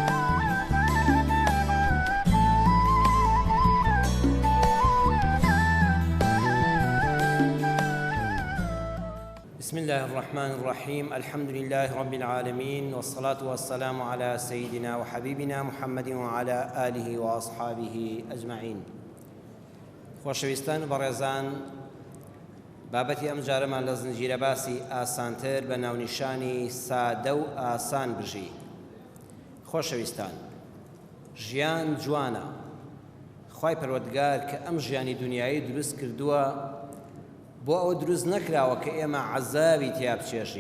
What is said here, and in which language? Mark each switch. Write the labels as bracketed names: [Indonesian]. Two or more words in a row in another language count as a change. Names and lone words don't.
[Arabic] بسم الله الرحمن الرحيم. الحمد لله رب العالمين، والصلاة والسلام على سيدنا وحبيبنا محمد وعلى آله وأصحابه أجمعين. [Central Kurdish] خۆشەویستان و بەڕێزان، بابەتی ئەم جارەمان لە زنجیرە باسی ئاسانتر بە ناونیشانی سادە و ئاسان بژی. خۆشەویستان، ژیان جوانە. خوای پەروەردگار کە ئەم ژیانی دنیایی دروست کردووە بۆ ئەوە دروست نەکراوە کە ئێمە عەزابی تیا بچێژین.